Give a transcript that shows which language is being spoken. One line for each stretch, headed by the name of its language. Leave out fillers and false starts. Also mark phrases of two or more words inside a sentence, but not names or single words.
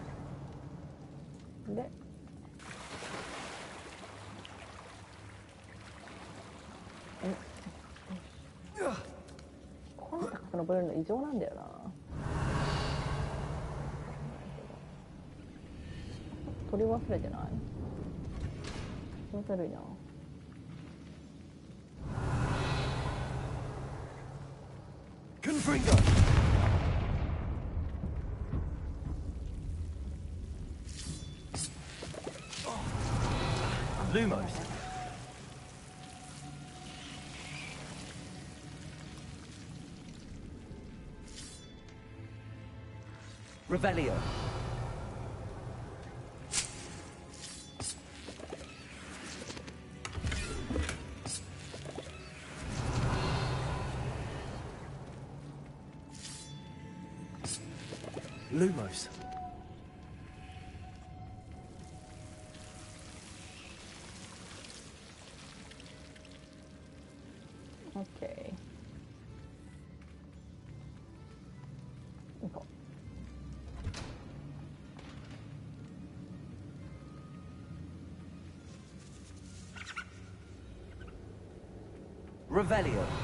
Japanese: で、この高さ登れるの異常なんだよな。取り忘れてない？気持ち悪いな。 Confringo. Lumos. Revelio. Lumos. OK。行こ Revelio.